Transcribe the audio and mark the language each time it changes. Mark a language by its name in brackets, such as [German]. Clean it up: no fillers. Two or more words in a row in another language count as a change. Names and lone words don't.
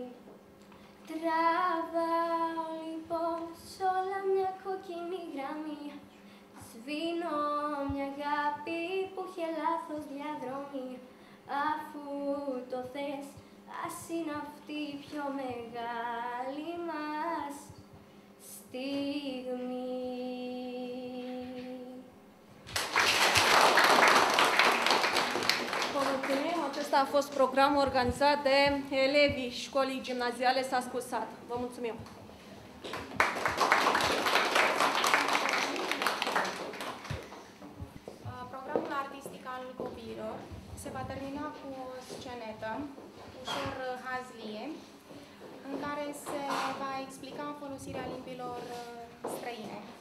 [Greek] Τραβάω λοιπόν σ' όλα μια κόκκινη γραμμή, σβήνω μια αγάπη που είχε λάθος διαδρομή. Αφού το θες, ας είναι αυτή η πιο μεγάλη μας στιγμή. [Romanian] Acesta a fost programul organizat de elevii școlii gimnaziale Sascu Sat. Vă mulțumim! Programul artistic al copiilor se va termina cu o scenetă ușor hazlie, în care se va explica folosirea limbilor străine.